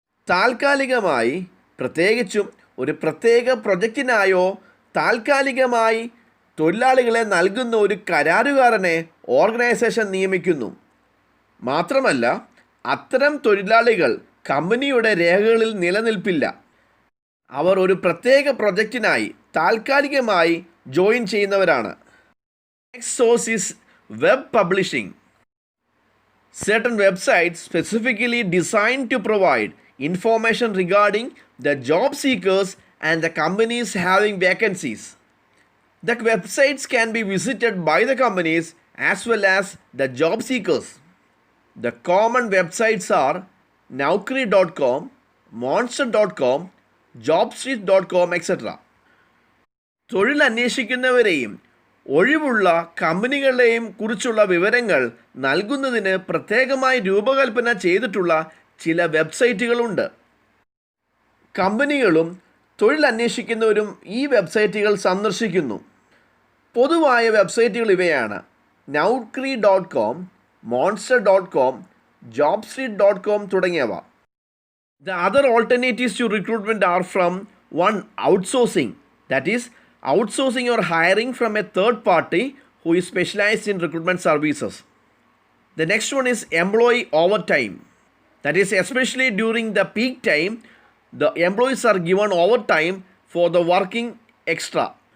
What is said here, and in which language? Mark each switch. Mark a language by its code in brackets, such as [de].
[ml] താൽക്കാലികമായി, പ്രത്യേകിച്ചും ഒരു പ്രത്യേക പ്രൊജക്റ്റിനായോ താൽക്കാലികമായി തൊഴിലാളികളെ നൽകുന്ന ഒരു കരാറുകാരനെ ഓർഗനൈസേഷൻ നിയമിക്കുന്നു. മാത്രമല്ല, അത്തരം തൊഴിലാളികൾ കമ്പനിയുടെ രേഖകളിൽ നിലനിൽപ്പില്ല. അവർ ഒരു പ്രത്യേക പ്രൊജക്റ്റിനായി താൽക്കാലികമായി ജോയിൻ ചെയ്യുന്നവരാണ്. [en] Next source is web publishing. Certain websites specifically designed to provide information regarding the job seekers and the companies having vacancies. The websites can be visited by the companies as well as the job seekers. The common websites are naukri.com, monster.com, jobstreet.com, etc. [ml] തൊഴിൽ അന്വേഷിക്കുന്നവരെയും ഒഴിവുള്ള കമ്പനികളെയും കുറിച്ചുള്ള വിവരങ്ങൾ നൽകുന്നതിന് പ്രത്യേകമായി രൂപകൽപ്പന ചെയ്തിട്ടുള്ള ചില വെബ്സൈറ്റുകളുണ്ട്. കമ്പനികളും തൊഴിൽ അന്വേഷിക്കുന്നവരും ഈ വെബ്സൈറ്റുകൾ സന്ദർശിക്കുന്നു. പൊതുവായ വെബ്സൈറ്റുകൾ ഇവയാണ്: naukri.com, monster.com, jobstreet.com തുടങ്ങിയവ. [en] The other alternatives to recruitment are from one, outsourcing, that is outsourcing or hiring from a third party who is specialized in recruitment services. The next one is employee overtime, that is especially during the peak time the employees are given overtime for the working extra.